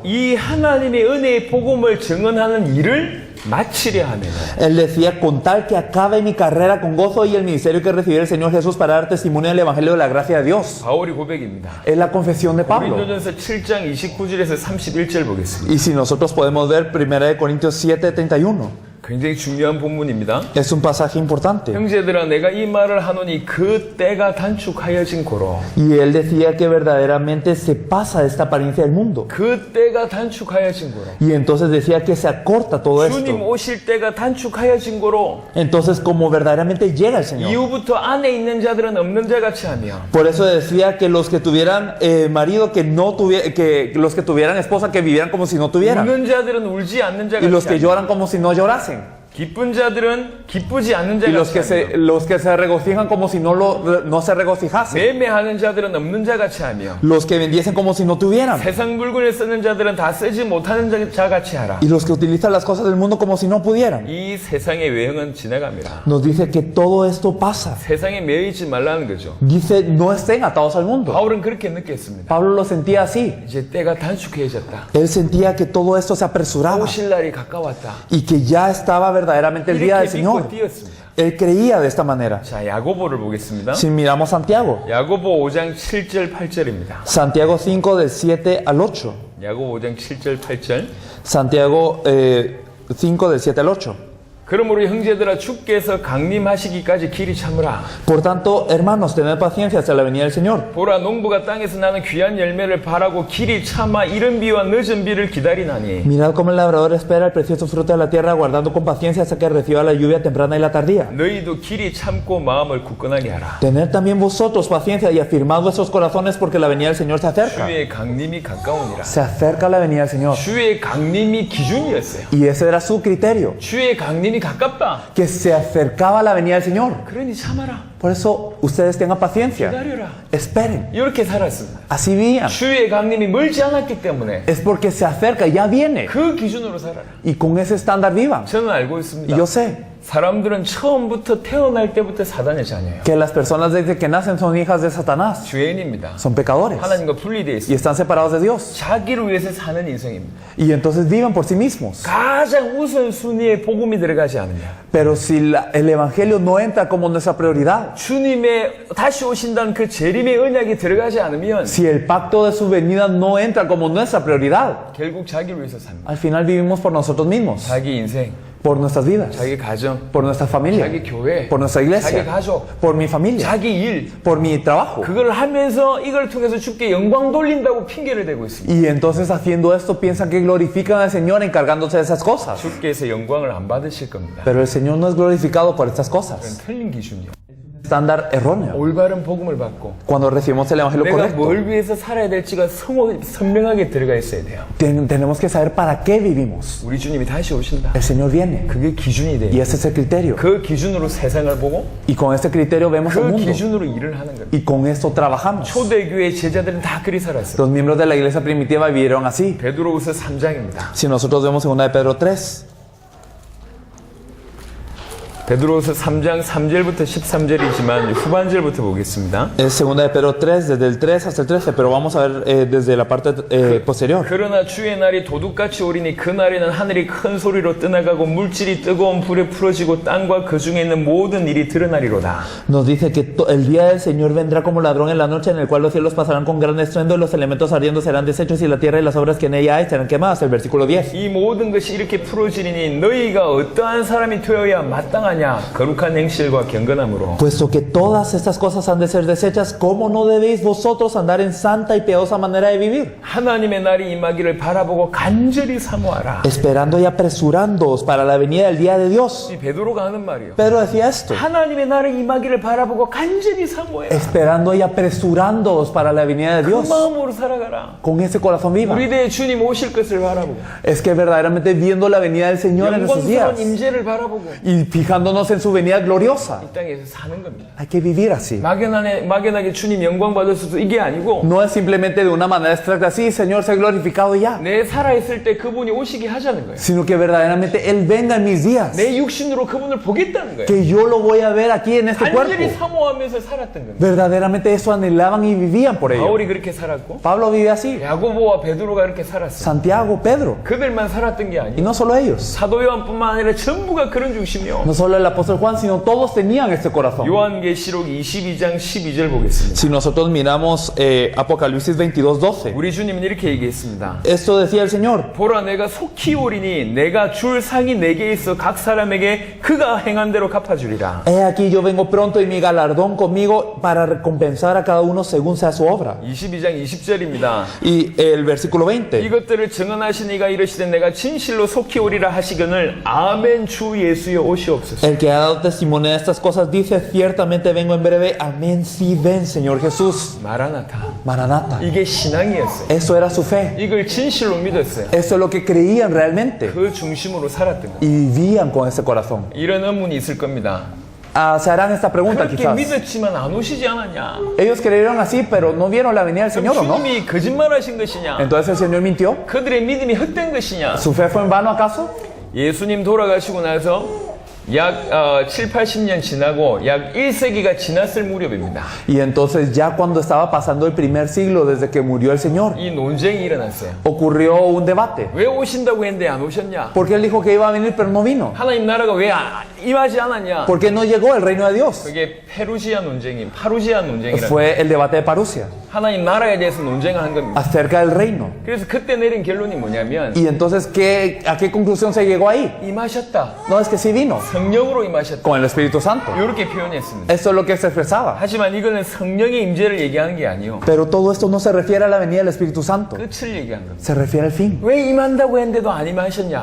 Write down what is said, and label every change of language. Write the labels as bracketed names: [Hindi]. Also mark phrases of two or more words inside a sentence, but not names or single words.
[Korean] 이 하나님의 은혜의 복음을 증언하는 일을 마치려 하면 [Spanish] Él decía, con tal que acabe mi carrera con gozo y el ministerio que recibirá el Señor Jesús para dar testimonio del evangelio de la gracia de Dios. [Korean] 바울의 고백입니다. [Spanish] Es la confesión de Pablo. [Korean] 고린도전서 7장 29절에서 31절 보겠습니다. [Spanish] Y si nosotros podemos ver 1 Corintios 7, 31. [Korean] 굉장히 중요한 본문입니다. [Spanish] Es un pasaje importante. [Korean] 형제들아 내가 이 말을 하노니 그 때가 단축하여진 고로 [Spanish] Y él decía que verdaderamente se pasa esta apariencia del mundo. [Korean] 그 때가 단축하여진 고로 [Spanish] Y entonces decía que se acorta todo [Korean] 주님 [Spanish] esto. [Korean] 오실 때가 단축하여진 고로 [Spanish] Entonces como verdaderamente llega el Señor. [Korean] 이후부터 안에 있는 자들은 없는 자 같이 하며 [Spanish] Por eso decía que los que tuvieran marido, que los que tuvieran esposa, que vivieran como si no tuvieran. [Korean] 웃는 자들은 울지 않는 자 [Spanish] Y los [Korean] 같이 [Spanish] que [Korean] 하며 [Spanish] lloran como si no llorasen. [Korean] 기쁜 자들은 기쁘지 않는 [Spanish] Y [Korean] 자같이 하며 [Spanish] los que se regocijan como si no se regocijasen. [Korean] 매매하는 자들은 없는 자같이 하며 [Spanish] Los que vendiesen como si no tuvieran. [Korean] 세상 물건을 쓰는 자들은 다 쓰지 못하는 자같이 하라. [Spanish] Y los que utilizan las cosas del mundo como si no pudieran. [Korean] 이 세상의 외형은 지나갑니다. [Spanish] Nos dice que todo esto pasa. [Korean] 세상에 매여 있지 말라는 거죠. [Spanish] Dice, no estén atados al mundo. [Korean] 바울은 그렇게 느꼈습니다. [Spanish] Pablo lo sentía así. [Korean] 이제 때가 단축해졌다. [Spanish] Él sentía que todo esto se apresuraba [Korean] 오실 날이 가까웠다. [Spanish] y que ya estaba verdaderamente el día del [Korean] 이렇게 믿고 [Spanish] Señor. [Korean] 뛰었습니다. [Spanish] Él creía de esta manera. [Korean] 자, 야고보를 보겠습니다. [Spanish] Si miramos Santiago, [Korean] 야고보 5장 7절 8절입니다. [Spanish] Santiago 5 del 7 al 8. [Korean] 야고보 5장 7절 8절. [Spanish] Santiago 5 del 7 al 8. [Korean] 그러므로 형제들아 주께서 강림하시기까지 길이 참으라. [Spanish] Por tanto, hermanos, tened paciencia hasta la venida del Señor. [Korean] 보라 농부가 땅에서 나는 귀한 열매를 바라고 길이 참아 이른 비와 늦은 비를 기다리나니 [Spanish] Mirad cómo el labrador espera el precioso fruto de la tierra, aguardando con paciencia hasta que reciba la lluvia temprana y la tardía. [Korean] 너희도 길이 참고 마음을 굳건하게 하라. [Spanish] Tened también vosotros paciencia y afirmad vuestros corazones porque la venida del Señor se acerca. [Korean] 주의 강림이 가까우니라. [Spanish] Se acerca la venida del Señor. [Korean] 주의 강림이 기준이었어요. [Spanish] Y ese era su criterio, [Korean] 주의 강림이 가깝다. [Spanish] que se acercaba la venida del Señor. [Korean] 그러니 참아라. [Spanish] Por eso ustedes tengan paciencia. [Korean] 기다려라. [Spanish] Esperen. [Korean] 이렇게 살았습니다. [Spanish] Así vivían. [Korean] 주의 강림이 멀지 않았기 때문에 [Spanish] Es porque se acerca, ya viene. [Korean] 그 기준으로 살아라. [Spanish] Y con ese estándar vivan. [Korean] 저는 알고 [Spanish] Y [Korean] 있습니다. [Spanish] yo sé [Korean] 사람들은 처음부터 태어날 때부터 사단의 자녀예요. [Spanish] que las personas desde que nacen son hijas de Satanás. [Korean] 죄인입니다. [Spanish] Son pecadores. [Korean] 하나님과 분리되어 [Spanish] Y [Korean] 있습니다. [Spanish] están separados de Dios. [Korean] 자기를 위해서 사는 인생입니다. [Spanish] Y entonces viven por sí mismos. [Korean] 가장 우선순위에 복음이 들어가지 않느냐. [Spanish] Pero si el Evangelio no entra como nuestra prioridad, [Korean] 주님의 다시 오신다는 그 재림의 언약이 들어가지 않으면 [Spanish] si el pacto de su venida no entra como nuestra prioridad, [Korean] 결국 자기를 위해서 삽니다. [Spanish] al final vivimos por nosotros mismos, [Korean] 자기 인생, [Spanish] por nuestras vidas, [Korean] 자기 가정, [Spanish] por nuestra familia, [Korean] 자기 교회, [Spanish] por nuestra [Korean] 자기 [Spanish] iglesia, [Korean] 가족, [Spanish] por mi familia, [Korean] 자기 일. [Spanish] por mi trabajo. [Korean] 그걸 하면서 이걸 통해서 주께 영광 돌린다고 핑계를 대고 있습니다. [Spanish] Y entonces haciendo esto piensan que glorifican al Señor encargándose de esas cosas. [Korean] 주께서 영광을 안 받으실 겁니다. [Spanish] Pero el Señor no es glorificado por estas [Korean] 그건 [Spanish] cosas. [Korean] 틀린 기준이요. [Spanish] Estándar erróneo. [Korean] 올바른 복음을 받고 [Spanish] Cuando recibimos el Evangelio [Korean] 내가 [Spanish] correcto, [Korean] 뭘 위해서 살아야 될지가 선명하게 들어가 있어야 돼요. [Spanish] tenemos que saber para qué vivimos. [Korean] 우리 주님이 다시 오신다. [Spanish] El Señor viene. [Korean] 그게 기준이 [Spanish] Y [Korean] 돼요. [Spanish] ese es el criterio. [Korean] 그 기준으로 세상을 보고 [Spanish] Y con este criterio vemos el [Korean] 그 [Spanish] mundo. [Korean] 기준으로 일을 하는 겁니다. [Spanish] Y con esto trabajamos. [Korean] 초대교회 제자들은 다 그리 살았어요. [Spanish] Los miembros de la iglesia primitiva vivieron así. [Korean] 베드로후서 3장입니다. [Spanish] Si nosotros vemos en 1 de Pedro 3, [Korean] 베드로후서 3장 3절부터 13절이지만 후반절부터 보겠습니다. [Spanish] es 2 de Pedro 3, desde el 3 hasta el 13, pero vamos a ver desde la parte posterior. [Korean] 그러나 주의 날이 도둑같이 오리니 그 날에는 하늘이 큰 소리로 떠나가고 물질이 뜨거운 불에 풀어지고 땅과 그 중에 있는 모든 일이 드러나리로다. [Spanish] Nos dice que el día del Señor vendrá como ladrón en la noche, en el cual los cielos pasarán con gran estruendo, y los elementos ardiendo serán deshechos, y la tierra y las obras que en ella hay serán quemadas. El versículo 10. [Korean] 이 모든 것이 이렇게 풀어지리니 너희가 어떠한 사람이 되어야 마땅하냐 거룩한 행실과 경건함으로. [Spanish] Puesto que todas estas cosas han de ser deshechas, ¿cómo no debéis vosotros andar en santa y piadosa manera de vivir? [Korean] 하나님의 날이 임하기를 바라보고 간절히 사모하라. [Spanish] Esperando y apresurándoos para la venida del día de Dios. [Korean] 이 베드로가 하는 말이요. [Spanish] Pedro decía esto. [Korean] 하나님의 날이 임하기를 바라보고 간절히 사모해라. [Spanish] Esperando y apresurándoos para la venida de [Korean] 그 [Spanish] Dios. [Korean] 마음으로 살아가라. [Spanish] Con ese corazón viva. [Korean] 우리 대에 주님 오실 것을 바라보고 [Spanish] Es que verdaderamente viendo la venida del Señor en esos días [Korean] 영광스러운 임재를 바라보고 [Spanish] y fijándonos en su venida gloriosa. [Korean] 이 땅에서 사는 겁니다. [Spanish] Hay que vivir así. [Korean] 막연하게 주님 영광 받을 수도 이게 아니고 [Spanish] No es simplemente de una manera abstracta, sí, Señor, sea glorificado y ya. [Korean] 내 살아있을 때 그분이 오시게 하자는 거예요. [Spanish] Sino que verdaderamente Él venga en mis días. [Korean] 내 육신으로 그분을 보겠다는 거예요. [Spanish] Que yo lo voy a ver aquí en este cuerpo. [Korean] 간절히 사모하면서 살았던 겁니다. [Spanish] Verdaderamente eso anhelaban y vivían por ello. [Korean] 바울이 그렇게 살았고 [Spanish] Pablo vive así. [Korean] 야고보와 베드로가 그렇게 살았어요. [Spanish] Santiago, Pedro. [Korean] 그들만 살았던 게 [Spanish] Y [Korean] 아니에요. [Spanish] no solo ellos. [Korean] 사도 요한뿐만 아니라 전부가 그런 중심이요. [Spanish] No solo el apóstol Juan, sino todos tenían este corazón. [Korean] 요한계시록 22장 12절 보겠습니다. [Spanish] Si nosotros miramos Apocalipsis 22:12, [Korean] 우리 주님은 이렇게 얘기했습니다. [Spanish] esto decía el Señor. [Korean] 보라 내가 속히 오리니 내가 줄 상이 내게 있어 각 사람에게 그가 행한 대로 갚아주리라. [Spanish] He aquí yo vengo pronto y mi galardón conmigo para recompensar a cada uno según sea su obra. [Korean] 22장 20절입니다. [Spanish] Y el versículo 20. [Korean] 이것들을 증언하신 이가 이르시되 내가 진실로 속히 오리라 하시거늘 아멘 주 예수여 오시옵소서. [Spanish] El que ha dado testimonio de estas cosas dice, ciertamente vengo en breve. Amén, sí ven, Señor Jesús. [Korean] 마라나타. [Spanish] Maranata. [Korean] 이게 신앙이었어요. [Spanish] Eso era su fe. [Korean] 이걸 진실로 믿었어요. [Spanish] Eso es lo que creían realmente. [Korean] 그 중심으로 살았던 거예요. [Spanish] Y vivían con ese corazón. [Korean] 이런 의문이 있을 겁니다. [Spanish] Se harán esta pregunta [Korean] 그렇게 [Spanish] quizás. [Korean] 믿었지만 안 오시지 않았냐? [Spanish] Ellos creyeron así, pero no vieron la venida del Señor, ¿o no? [Korean] 주님이 거짓말하신 것이냐? [Spanish] Entonces el Señor mintió. [Korean] 그들의 믿음이 헛된 것이냐? [Spanish] ¿Su fe fue en vano acaso? [Korean] 예수님 돌아가시고 나서 약 7, 80년 지나고 약 1세기가 지났을 무렵입니다. [Spanish] Y entonces ya cuando estaba pasando el primer siglo desde que murió el Señor, [Korean] 이 논쟁이 일어났어요. [Spanish] ocurrió un debate. [Korean] 왜 오신다고 했는데 안 오셨냐? [Spanish] Porque él dijo que iba a venir, pero no vino. [Korean] 하나님 나라가 왜 임하지 않았냐? [Spanish] ¿Por qué no llegó el reino de Dios? [Korean] 그게 파루시아 논쟁이라는 [Spanish] Fue el debate de Parusia [Korean] 하나님 나라에 대해서 논쟁을 한 겁니다. [Spanish] acerca del reino. [Korean] 그래서 그때 내린 결론이 뭐냐면 [Spanish] Y entonces, ¿a qué conclusión se llegó ahí? [Korean] 임하셨다. [Spanish] No, es que sí vino, [Korean] 성령으로 임하셨다. [Spanish] con el Espíritu Santo. [Korean] 이렇게 표현했습니다. [Spanish] Eso es lo que se expresaba. [Korean] 하지만 이거는 성령의 임재를 얘기하는 게 아니요. [Spanish] Pero todo esto no se refiere a la venida del Espíritu Santo, [Korean] 끝을 얘기한 겁니다. [Spanish] se refiere al fin. [Korean] 왜 임한다고 했는데도 안 임하셨냐?